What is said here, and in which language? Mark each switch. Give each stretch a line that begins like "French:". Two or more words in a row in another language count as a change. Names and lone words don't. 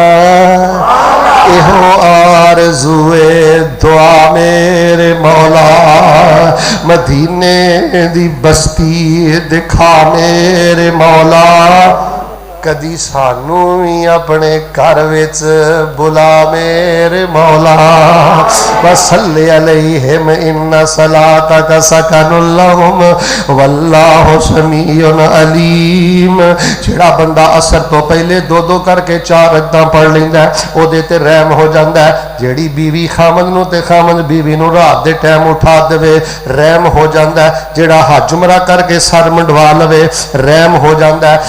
Punjabi: ایہو آرزوئے دعا میرے مولا، مدینے دی بستی دکھا میرے مولا. کدی سانوں بھی اپنے گھر وچ بلا میرے مولا
Arabic: وصل عليهم إن صلاتك سكن لهم والله سميع عليم.
Punjabi: جیڑا بندہ عصر توں پہلے دو دو کرکے 4 رکعتاں پڑھ لیندا اودے تے رحم ہو جاندا ہے. جیڑی بیوی خاوند نوں تے خاوند بیوی نوں رات دے ٹائم اٹھا دیوے رحم ہو جاندا ہے. جیڑا حج عمرہ کرکے سر منڈوا لوے رحم ہو جاندا ہے.